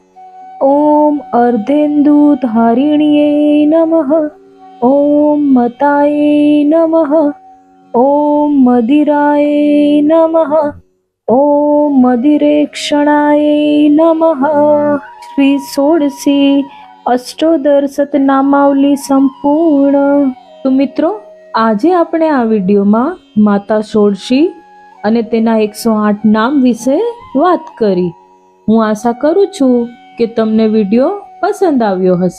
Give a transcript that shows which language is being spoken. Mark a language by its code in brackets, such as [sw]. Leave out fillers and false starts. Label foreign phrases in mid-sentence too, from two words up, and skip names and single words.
[sa] ॐ अर्धेन्दुधारिण्ये नमः। ॐ मताय नमः। ॐ मदिराय नमः। ॐ मदिरेक्षणाय नमः। श्री षोडशी અષ્ટોદર સતનામાવલી સંપૂર્ણ. [gu] તો મિત્રો, આજે આપણે આ વિડીયોમાં માતા ષોડશી અને તેના 108 નામ વિશે વાત કરી. હું આશા કરું છું કે તમને વિડીયો પસંદ આવ્યો હશે.